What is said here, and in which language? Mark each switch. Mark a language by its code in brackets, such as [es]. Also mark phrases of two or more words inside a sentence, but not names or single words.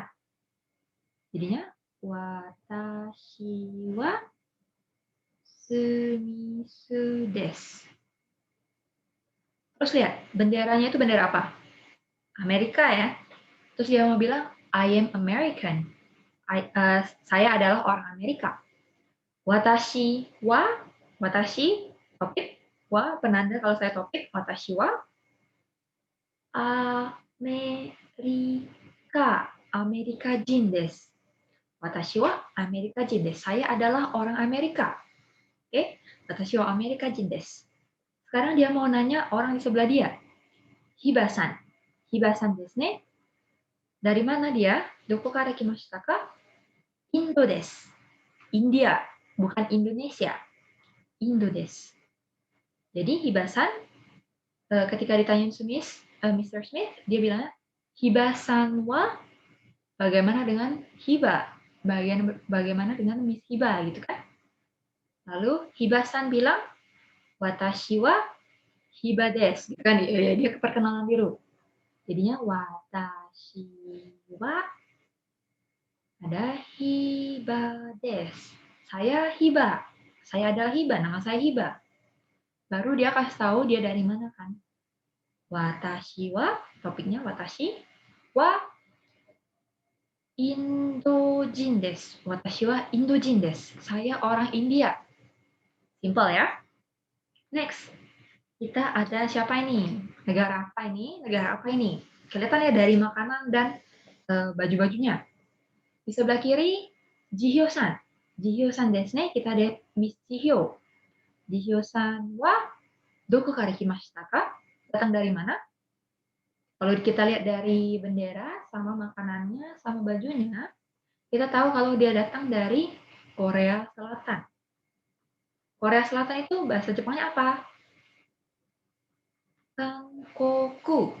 [ja] Jadinya, watashi wa Smith desu. [id] Terus lihat, benderanya itu bendera apa? Amerika ya. Terus dia mau bilang, [en] I am American. [id] Saya adalah orang Amerika. [ja] 私は、私, topik, wa, [id] penanda kalau saya topik, [ja] 私は、アメリカ、アメリカ人です. 私はアメリカ人です. [id] Saya adalah orang Amerika. Oke, [ja] 私はアメリカ人です. [id] Sekarang dia mau nanya orang di sebelah dia. [ja] ヒバさん。ヒバさんですね. [id] Dari mana dia? [ja] どこから来ましたか? インドです. [id] India, bukan Indonesia. [ja] インドです. [id] Jadi Hiba-san ketika ditanyain Mr. Smith, dia bilang [ja] ヒバさんは [id] bagaimana dengan Hiba? Bagaimana dengan Miss Hiba gitu kan? Lalu Hiba-san bilang [ja] 私はヒバです, [id] gitu kan? Dia perkenalan dulu. [ja] Jadinya 私は ada ヒバです. [id] Saya Hiba. Saya adalah Hiba, nama saya Hiba. Baru dia kasih tahu dia dari mana kan. [ja] 私は, topiknya 私はインド人です. 私はインド人です. [id] Saya orang India. Simple ya. Next. Kita ada siapa ini? Negara apa ini? Negara apa ini? Kelihatan ya dari makanan dan baju-bajunya. Di sebelah kiri, Jihyo-san. [ja] ジヒョさんですね. [id] Kita lihat Miss Jihyo. [ja] ジヒョさんはどこから来ましたか? [id] Datang dari mana? Kalau kita lihat dari bendera, sama makanannya, sama bajunya, kita tahu kalau dia datang dari Korea Selatan. Korea Selatan itu bahasa Jepangnya apa? Kangkoku.